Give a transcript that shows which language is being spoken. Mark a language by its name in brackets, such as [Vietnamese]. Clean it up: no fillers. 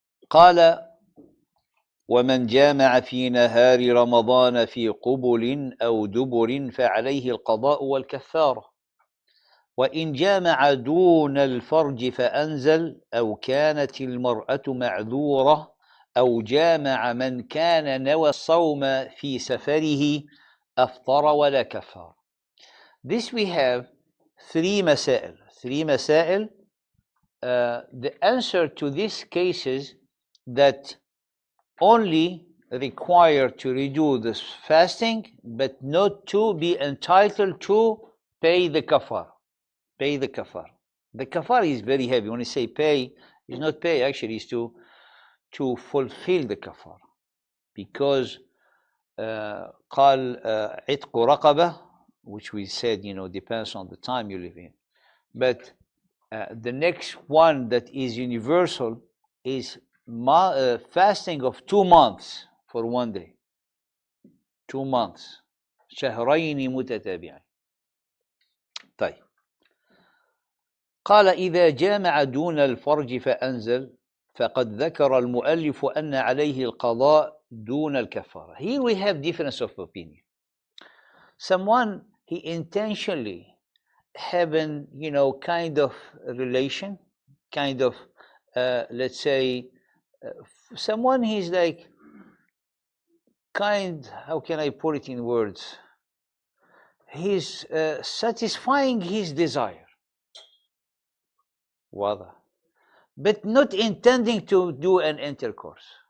[Arabic] قال ومن جامع في نهار رمضان في قبل أو دبر فعليه القضاء والكفارة، وإن جامع دون الفرج فأنزل أو كانت المرأة معذورة أو جامع من كان نوى الصوم في سفره أفطر ولا كفار. [English] This we have three مسائل. The answer to these cases that only require to redo this fasting but not to be entitled to pay the kafar. Pay the kafar. The kafar is very heavy. When you say pay, it's not pay, actually it's to fulfill the kafar, because [Arabic] قال عتق رقبة, [English] which we said depends on the time you live in, but the next one that is universal is fasting of 2 months for one day. 2 months. [Arabic] شهرين متتابعين. طيب. قال إذا جامع دون الفرج فأنزل فقد ذكر المؤلف أن عليه القضاء دون الكفارة. [English] Here we have difference of opinion. Someone, he intentionally having kind of relation, kind of let's say someone he's like how can I put it in words, he's satisfying his desire, واضح, but not intending to do an intercourse,